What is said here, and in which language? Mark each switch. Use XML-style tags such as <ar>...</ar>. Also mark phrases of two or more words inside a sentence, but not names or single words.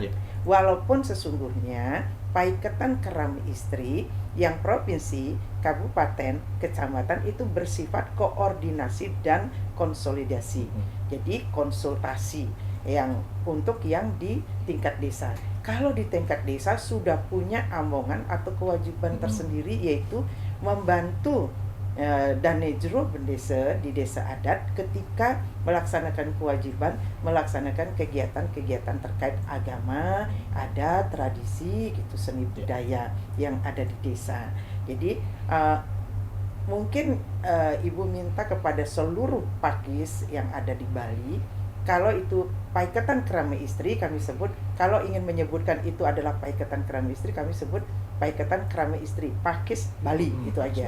<id>Walaupun sesungguhnya Paiketan Kerama Istri yang provinsi, kabupaten, kecamatan itu bersifat koordinasi dan konsolidasi. Jadi konsultasi yang untuk yang di tingkat desa. Kalau di tingkat desa sudah punya omongan atau kewajiban tersendiri, yaitu membantu Danejro Bendesa di desa adat ketika melaksanakan kewajiban, melaksanakan kegiatan-kegiatan terkait agama, adat, tradisi, gitu, seni budaya yang ada di desa. Jadi mungkin ibu minta kepada seluruh pakis yang ada di Bali, kalau itu Paiketan Kerama Istri kami sebut, kalau ingin menyebutkan itu adalah Paiketan Kerama Istri, kami sebut Paiketan Kerama Istri Pakis Bali, itu aja.</id>